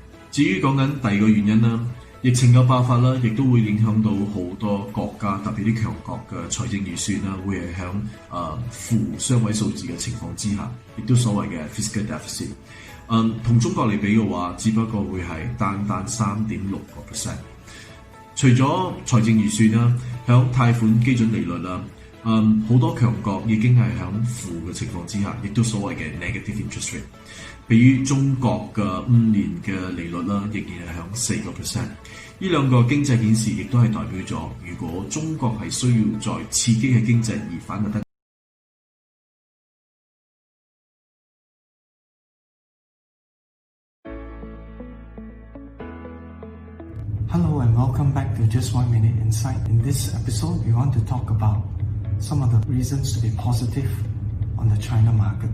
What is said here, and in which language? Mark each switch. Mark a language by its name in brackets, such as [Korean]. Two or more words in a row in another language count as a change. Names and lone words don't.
[Cantonese] 至於講緊第二個原因啦，疫情嘅爆發啦，亦都會影響到好多國家，特別啲強國嘅財政預算啦，會係響負雙位數字嘅情況之下，亦都所謂嘅 [English] fiscal deficit。 [Cantonese] 同中國嚟比嘅話，只不過會係單 3.6%。除咗財政預算啦，響貸款基準利率啦，好多強國已經係響負嘅情況之下，亦都所謂嘅 [English] negative interest rate。 [Cantonese] 比如中國嘅5年嘅利率啦，仍然係響4%。呢兩個經濟顯示亦都係代表咗，如果中國係需要再刺激嘅經濟而反彈得。 [English] Hello and welcome back to Just 1 Minute Insight. In this episode, we want to talk about some of the reasons to be positive on the China market.